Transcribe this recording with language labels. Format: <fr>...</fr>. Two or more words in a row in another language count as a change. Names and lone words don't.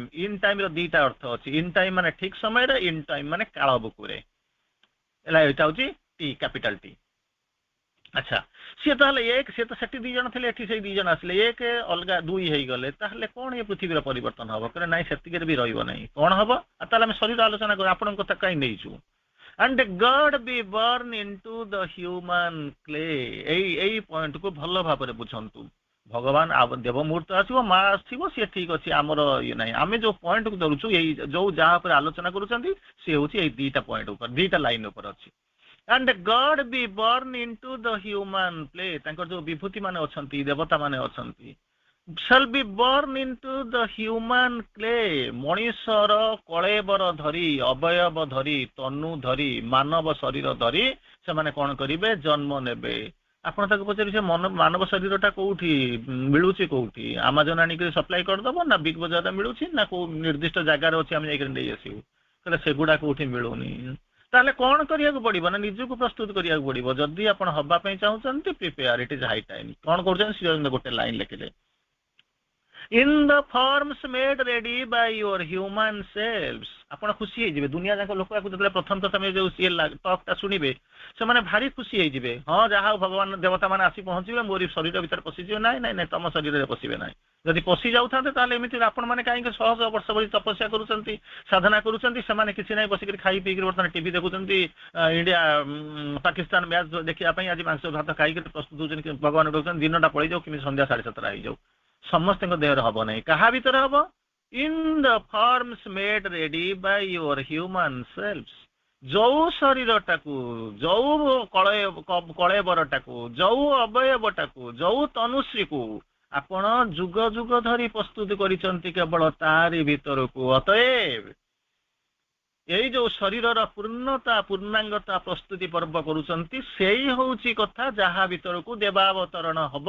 <en>in time</en> <or>ର ଦିଟା ଅର୍ଥ ଅଛି,</or> <en>in time</en> <or>ମାନେ ଠିକ ସମୟରେ,</or> <en>in time</en> <or>ମାନେ କାଳ ବୁକୁରେ। ଏଇଟା ହଉଛି ଟି,</or> <en>capital T.</en> <or>ଆଚ୍ଛା, ସିଏ ତାହେଲେ ଏକ, ସିଏ ତ ସେଠି 2 ଜଣ ଥିଲେ, ଏଠି ସେଇ 2 ଜଣ ଆସିଲେ, ଏକ ଅଲଗା 2 ହେଇଗଲେ, ତାହେଲେ କଣ ଏ ପୃଥିବୀର ପରିବର୍ତ୍ତନ ହବ? କହିଲେ ନାଇଁ, ସେତିକିରେ ବି ରହିବ ନାହିଁ। କଣ ହବ? ତାହେଲେ ଆମେ ଶରୀର ଆଲୋଚନା କରୁ, ଆପଣଙ୍କ କଥା କାହିଁ ନେଇଛୁ?</or> <en>and God be born into the human clay,</en> <or>ଏଇ ପଏଣ୍ଟକୁ ଭଲ ଭାବରେ ବୁଝନ୍ତୁ। ଭଗବାନ ଦେବ ମୁହୂର୍ତ୍ତ ଆସିବ, ମା ଆସିବ, ସିଏ ଠିକ ଅଛି, ଆମର ଇଏ ନାହିଁ। ଆମେ ଯୋଉ ପଏଣ୍ଟକୁ ଧରୁଛୁ, ଏଇ ଯୋଉ ଯାହା ଉପରେ ଆଲୋଚନା କରୁଛନ୍ତି, ସିଏ ହଉଛି ଏଇ 2ଟା ପଏଣ୍ଟ ଉପରେ, 2ଟା ଲାଇନ ଉପରେ ଅଛି।</or> <en>and God be born into the human clay,</en> <or>ତାଙ୍କର ଯୋଉ ବିଭୂତି ମାନେ ଅଛନ୍ତି, ଦେବତା ମାନେ ଅଛନ୍ତି,</or> <en>shall be born into the human clay,</en> <or>ମଣିଷର କଳେବର ଧରି, ଅବୟବ ଧରି, ତନୁ ଧରି, ମାନବ ଶରୀର ଧରି ସେମାନେ କଣ କରିବେ? ଜନ୍ମ ନେବେ। ଆପଣ ତାକୁ ପଚାରିବେ, ମାନବ ଶରୀରଟା କୋଉଠି ମିଳୁଛି? କୋଉଠି? ଆମାଜନ ଆଣିକି ସପ୍ଲାଇ କରିଦବ, ନା ବିଗ୍ ବଜାରରେ ମିଳୁଛି, ନା କୋଉ ନିର୍ଦ୍ଦିଷ୍ଟ ଜାଗାରେ ଅଛି ଆମେ ଯାଇକି ନେଇ ଆସିବୁ? କହିଲେ ସେଗୁଡା କୋଉଠି ମିଳୁନି। ତାହେଲେ କଣ କରିବାକୁ ପଡିବ? ନା ନିଜକୁ ପ୍ରସ୍ତୁତ କରିବାକୁ ପଡିବ। ଯଦି ଆପଣ ହବା ପାଇଁ ଚାହୁଁଛନ୍ତି, ପ୍ରିପେୟାର,</or> <en>it is high time.</en> <or>କଣ କରୁଛନ୍ତି? ଶ୍ରୀ ଗୋଟେ ଲାଇନ ଲେଖିଲେ,</or> <en>in the forms made ready by your human selves,</en> <or>ଆପଣ ଖୁସି ହେଇଯିବେ। ଦୁନିଆ ଯାକ ଲୋକ ଯେତେବେଳେ ପ୍ରଥମେ ଯୋଉ ସିଏ ଟକ୍ ଶୁଣିବେ, ସେମାନେ ଭାରି ଖୁସି ହେଇଯିବେ। ହଁ, ଯାହା ହଉ, ଭଗବାନ ଦେବତା ମାନେ ଆସି ପହଞ୍ଚିବେ, ମୋରି ଶରୀର ଭିତରେ ପଶିଯିବେ। ନାଇଁ ନାଇଁ ନାଇଁ, ତମ ଶରୀରରେ ପଶିବେ ନାହିଁ। ଯଦି ପଶି ଯାଉଥାନ୍ତେ, ତାହେଲେ ଏମିତି ଆପଣ ମାନେ କାହିଁକି 100 ବର୍ଷ ଧରି ତପସ୍ୟା କରୁଛନ୍ତି, ସାଧନା କରୁଛନ୍ତି? ସେମାନେ କିଛି ନାହିଁ, ବସିକରି ଖାଇ ପିଇକି ବର୍ତ୍ତମାନ ଟିଭି ଦେଖୁଛନ୍ତି, ଇଣ୍ଡିଆ ପାକିସ୍ତାନ ମ୍ୟାଚ୍ ଦେଖିବା ପାଇଁ ଆଜି ମାଂସ ଭାତ ଖାଇକି ପ୍ରସ୍ତୁତ ହଉଛନ୍ତି। ଭଗବାନ କହୁଛନ୍ତି ଦିନଟା ପଳେଇଯାଉ, କେମିତି ସନ୍ଧ୍ୟା 7:30 ହେଇଯାଉ। ସମସ୍ତଙ୍କ ଦେହରେ ହବ ନାହିଁ। କାହା ଭିତରେ ହବ?</or> <en>in the forms made ready by your human selves,</en> <or>ଯୋଉ ଶରୀରଟାକୁ, ଯୋଉ କଳେବରଟାକୁ, ଯୋଉ ଅବୟବଟାକୁ, ଯୋଉ ତନୁଶ୍ରୀକୁ ଆପଣ ଯୁଗ ଯୁଗ ଧରି ପ୍ରସ୍ତୁତ କରିଛନ୍ତି କେବଳ ତାରି ଭିତରକୁ। ଅତଏବ ଏଇ ଯୋଉ ଶରୀରର ପୂର୍ଣ୍ଣତା, ପୂର୍ଣ୍ଣାଙ୍ଗତା ପ୍ରସ୍ତୁତି ପର୍ବ କରୁଛନ୍ତି, ସେଇ ହଉଛି କଥା ଯାହା ଭିତରକୁ ଦେବାବତରଣ ହବ।</or>